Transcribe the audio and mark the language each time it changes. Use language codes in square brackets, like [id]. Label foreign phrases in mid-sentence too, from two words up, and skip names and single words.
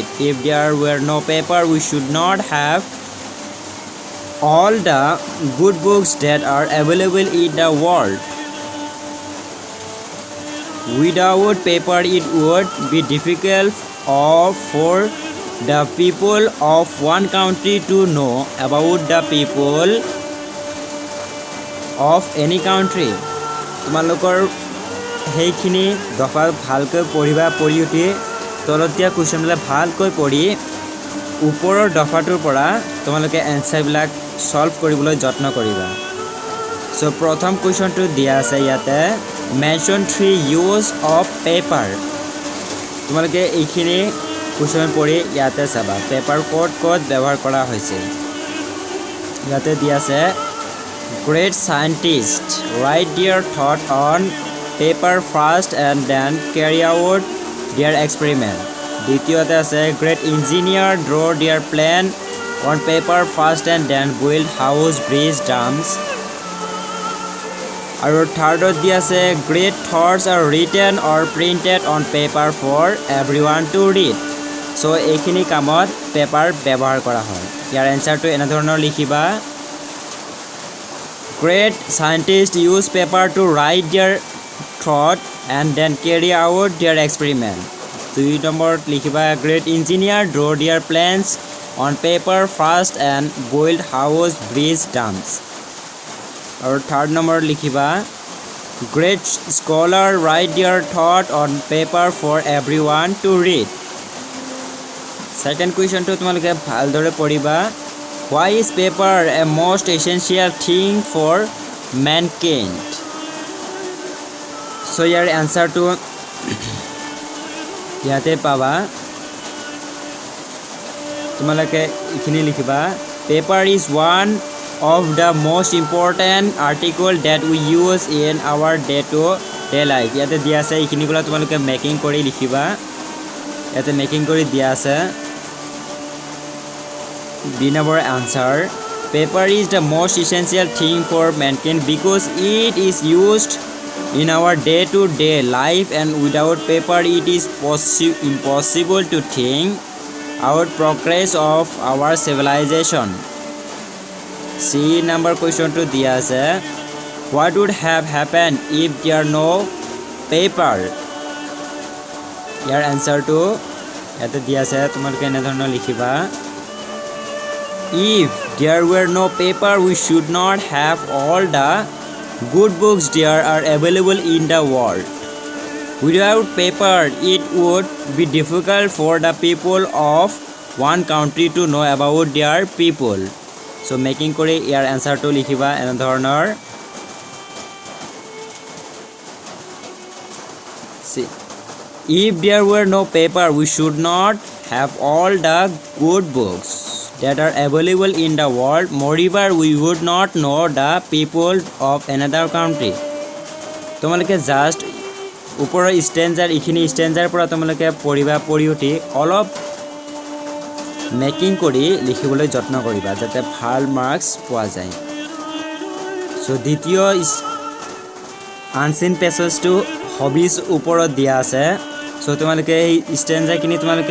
[en] If there were no paper, we should not have all the good books that are available in the world. Without paper, it would be difficult for the people of one country to know about the people of any country. [as] তোমালোকৰ সেইখিনি দফা ভালকৈ পঢ়িবা পঢ়ি উঠি তলত দিয়া কুৱেশ্যনবিলাক ভালকৈ পঢ়ি ওপৰৰ দফাটোৰ পৰা তোমালোকে এনসাৰবিলাক সলভ কৰিবলৈ যত্ন কৰিবা সো প্ৰথম কুৱেশ্যনটো দিয়া আছে ইয়াতে [en] mention 3 use of paper [as] তোমালোকে এইখিনি কুৱেশ্যন পঢ়ি ইয়াতে চাবা পেপাৰ ক'ত ক'ত ব্যৱহাৰ কৰা হৈছে ইয়াতে দিয়া আছে [en] great scientist write their thought on paper first and then carry out their experiment. [as] দ্বিতীয়তে আছে [en] great engineer draw their plan on paper first and then build house, bridge, dams. [as] আৰু থাৰ্ডত দি আছে [en] great thoughts are written or printed on paper for everyone to read. [as] so এইখিনি কামত পেপাৰ ব্যৱহাৰ কৰা হয় ইয়াৰ এনসাৰটো এনেধৰণৰ লিখিবা [en] great scientists use paper to write their thought and then carry out their experiment. [as] 2 নম্বৰত লিখিবা [en] great engineer draw their plans on paper first and build house, bridge, dams. [as] আৰু 3rd নম্বৰত লিখিবা [en] great scholar write their thought on paper for everyone to read. Second question to [as] তোমালোকে ভালদৰে পঢ়িবা [en] why is paper a most essential thing for mankind? [as] so ইয়াৰ এনসাৰটো ইয়াতে পাবা তোমালোকে এইখিনি লিখিবা [en] paper is one of the most important article that we use in our day-to-day life [as] ইয়াতে দিয়া আছে এইখিনি গুলা তোমালোকে মেকিং কৰি লিখিবা ইয়াতে মেকিং কৰি দিয়া আছে [en] B number answer paper is the most essential thing for mankind because it is used in our day-to-day life and without paper it is impossible to think out progress of our civilization. C number question [as] তো দিয়া আছে [en] what would have happened if there no paper your answer [as] তো ইয়াতে দিয়া আছে তোমালোকে এনে ধৰণৰ লিখিবা [en] if there were no paper we should not have all the good books there are available in the world. Without paper, it would be difficult for the people of one country to know about their people. So making kore your answer [as] তো লিখিবা এনে ধৰণৰ [en] see if there were no paper we should not have all the good books. that are available in the world. Moreover, we would not know the people of another country. [as] তোমালোকে জাস্ট ওপৰৰ ষ্টেঞ্জাৰ এইখিনি ষ্টেঞ্জাৰ পৰা তোমালোকে পঢ়িবা পঢ়ি উঠি অলপ মেকিং কৰি লিখিবলৈ যত্ন কৰিবা যাতে ভাল মাৰ্কছ পোৱা যায় সো দ্বিতীয় [en] unseen passage [as] হবিজ ওপৰত দিয়া আছে সো তোমালোকে এই ষ্টেঞ্জাৰখিনি তোমালোকে